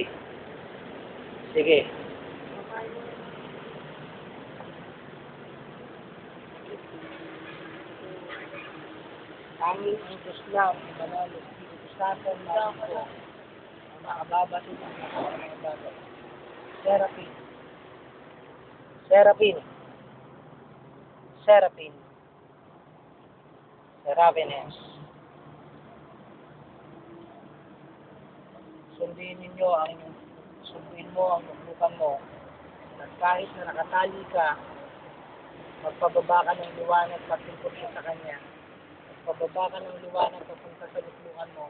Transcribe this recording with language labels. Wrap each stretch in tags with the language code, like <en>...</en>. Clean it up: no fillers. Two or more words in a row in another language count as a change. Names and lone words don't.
<tl>Sige. Tanging ang Diyos lang, ang banal na Espiritu Santo, namin po, ang makababati ng mga bagay. Seraphim. Seraphim. Seraphim. Serapines. Sundin mo ang luklukan mo At kahit na nakatali ka, magpababa ka ng liwanag patungkol sa Kanya. Magpababa ka ng liwanag papunta sa luklukan mo.</tl>